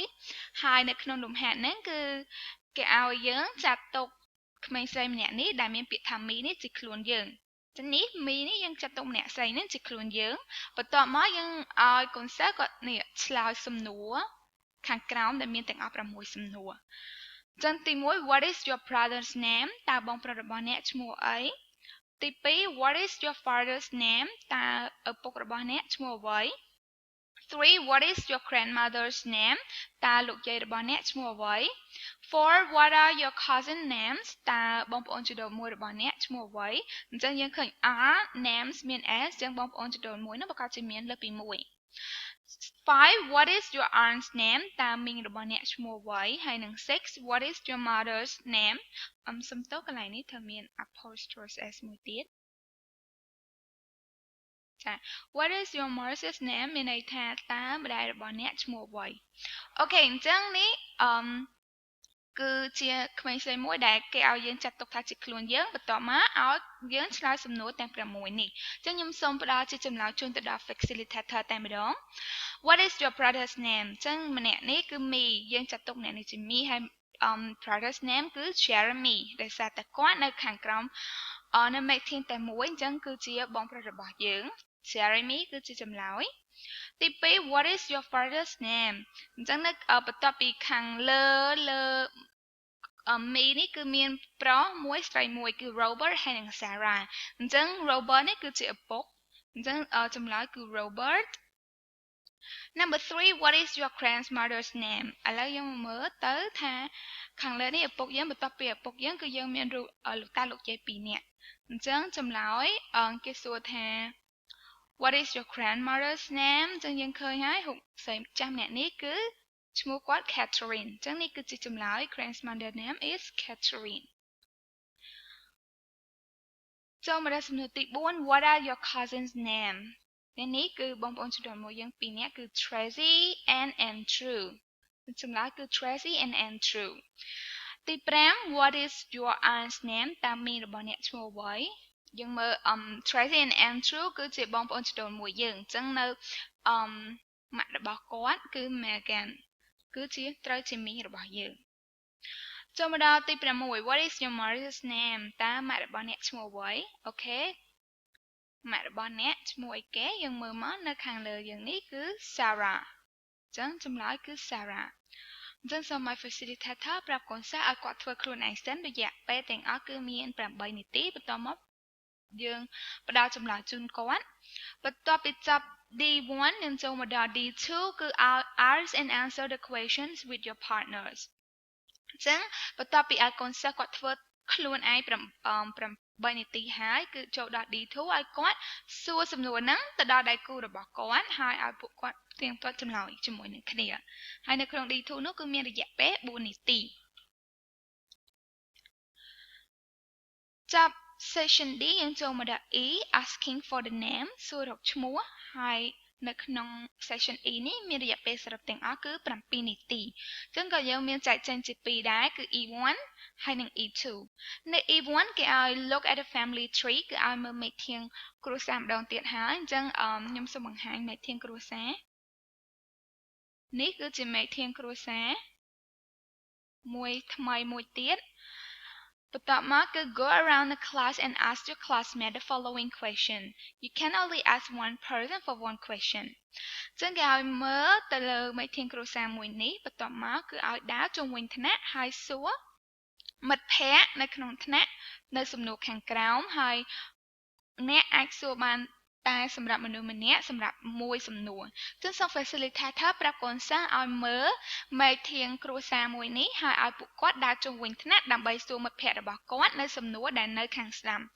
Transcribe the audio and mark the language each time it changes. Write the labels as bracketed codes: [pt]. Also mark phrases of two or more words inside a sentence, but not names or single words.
[km] ហើយនៅក្នុងលំហាត់ហ្នឹងគឺគេឲ្យយើងចាត់ទុកក្មេងស្រីម្នាក់នេះដែលមានពាក្យថា me នេះជាខ្លួនយើងចឹងនេះ me នេះយើងចាត់ទុកម្នាក់ស្រីនេះជាខ្លួនយើងបន្ទាប់មកយើងឲ្យកូនសិស្សគាត់នេះឆ្លើយសំណួរខាងក្រោមដែលមានទាំងអស់6សំណួរចឹងទី1 [en] What is your brother's name [km] តើបងប្រុសរបស់អ្នកឈ្មោះអីទី2 [en] What is your father's name [km] តើឪពុករបស់អ្នកឈ្មោះអ្វី 3 [en] What is your grandmother's name [km] តើលោកយាយរបស់អ្នកឈ្មោះអ្វី 4 [en] What are your cousin names [km] តើបងប្អូនជីដូនមួយរបស់អ្នកឈ្មោះអ្វីអញ្ចឹងយើងឃើញ [en] are names [km] មាន s អញ្ចឹងបងប្អូនជីដូនមួយនោះប្រកាសជាមានលើសពី1 5 [en] What is your aunt's name [km] តើមីងរបស់អ្នកឈ្មោះអ្វីហើយនឹង6 [en] What is your mother's name [km] សំទោសកន្លែងនេះត្រូវមាន [en] apostrophe s [km] មួយទៀតចា [en] What is your mother's name [km] មានន័យថាតើម្ដាយរបស់អ្នកឈ្មោះអ្វីអូខេអញ្ចឹងនេះ គឺជាក្មេងស្រីមួយដែលគេឲ្យយើងចាត់ទុកថាជាខ្លួនយើងបន្ទាប់មកឲ្យយើងឆ្លើយសំណួរទាំង6 នេះអញ្ចឹងខ្ញុំសូមផ្ដល់ជាចម្លើយជូនទៅដល់ facilitator តែម្ដង [en] What is your brother's name [km] អញ្ចឹងម្នាក់នេះគឺ me យើងចាត់ទុកម្នាក់នេះជា me ហើយ [en] brother's name [km] គឺ Jeremy ដោយសារតែគាត់នៅខាងក្រោមនៅមេឃធាងតែមួយអញ្ចឹងគឺជាបងប្រុសរបស់យើង Jeremy គឺជាចម្លើយទី2 [en] What is your father's name [km] អញ្ចឹងនៅបន្ទាប់ពីខាងលើ មីនេះគឺមានប្រុសមួយស្រីមួយគឺ Robert ហើយនិង Sarah អញ្ចឹង Robert នេះគឺជាឪពុកអញ្ចឹងចម្លើយគឺ Robert [en] Number 3 what is your grandmother's name [km] ឥឡូវយើងមើលទៅថាខាងលើនេះឪពុកយើងបន្ទាប់ពីឪពុកយើងគឺយើងមានលោកតាលោកយាយ2នាក់អញ្ចឹងចម្លើយគេសួរថា [en] What is your grandmother's name [km] អញ្ចឹងយើងឃើញហើយរូបស្រីចាស់ម្នាក់នេះគឺឈ្មោះគាត់ Catherine អញ្ចឹងនេះគឺជាចម្លើយ [en] grandmother name is Catherine [km] ចូលមកដល់សំណួរទី4 [en] What are your cousins name [km] នេះគឺបងប្អូនចំនួនមួយយើង2នាក់គឺ Tracy and Andrew ចម្លើយគឺ Tracy and Andrew ទី5 [en] What is your aunt's name [km] តើមីងរបស់អ្នកឈ្មោះអ្វីយើងមើល Tracy and Andrew គឺជាបងប្អូនចំនួន មួយយើងអញ្ចឹងនៅម៉ាក់របស់គាត់គឺ Megan គឺជាត្រូវជាមីងរបស់យើងចូលមកដល់ទី6 [en] What is your mother's name [km] តើម៉ាក់របស់អ្នកឈ្មោះអ្វីអូខេម៉ាក់របស់អ្នកឈ្មោះ អីគេយើងមើលមកនៅខាងលើយើងនេះគឺ Sarah អញ្ចឹងចម្លើយគឺ Sarah អញ្ចឹងសូមឲ្យ facilitator ប្រាប់កូនសិស្សឲ្យគាត់ធ្វើខ្លួនឯង សិនរយៈពេលទាំងអស់គឺមាន8នាទីបន្ទាប់មកយើងផ្ដល់ចម្លើយជូនគាត់បន្ទាប់ពីចប់ D1 យើងចូលមកដល់ D2 គឺ [en] ask and answer the questions with your partners [km] អញ្ចឹងបន្ទាប់ពីឲ្យកូនសិស្សគាត់ធ្វើខ្លួនឯង8នាទីហើយគឺចូលដល់ D2 ឲ្យគាត់សួរសំណួរហ្នឹងទៅដល់ដៃគូរបស់គាត់ហើយឲ្យពួកគាត់ផ្ទៀងផ្ទាត់ចម្លើយជាមួយនឹងគ្នាហើយនៅក្នុង D2 នោះគឺមានរយៈពេល4នាទី ចាប់ Session D យើងចូលមកដល់ E [en] asking for the name [km] សួររកឈ្មោះហើយនៅក្នុង Session E នេះមានរយៈពេលសរុបទាំងអស់គឺ7នាទីអញ្ចឹងក៏យើងមានចែកចេញជា2ដែរគឺ E1 ហើយនិង E2 នៅ E1 គេឲ្យ [en] look at the family tree [km] គឺឲ្យមើលមេធាងគ្រួសារម្ដងទៀតហើយអញ្ចឹងខ្ញុំសូមបង្ហាញមេធាងគ្រួសារនេះគឺជាមេធាងគ្រួសារមួយថ្មីមួយ ទៀតបន្ទាប់មកគឺ [en] go around the class and ask your classmate the following question you can only ask one person for one question [km] អញ្ចឹងគេឲ្យមើលទៅលើមេធាងគ្រួសារមួយនេះបន្ទាប់មកគឺឲ្យដើរជុំវិញថ្នាក់ហើយសួរមិត្តភ័ក្តិនៅក្នុងថ្នាក់នៅសំណួរខាងក្រោមហើយអ្នក អាចសួរបានតែសម្រាប់មនុស្សម្នាក់សម្រាប់មួយសំណួរចឹងសូម facilitator ប្រាប់កូនសិស្សឲ្យមើលមេធាងគ្រួសារមួយនេះហើយឲ្យពួកគាត់ដើរជុំវិញថ្នាក់ដើម្បីសួរមិត្តភ័ក្តិរបស់គាត់នៅសំណួរដែលនៅខាងស្ដាំ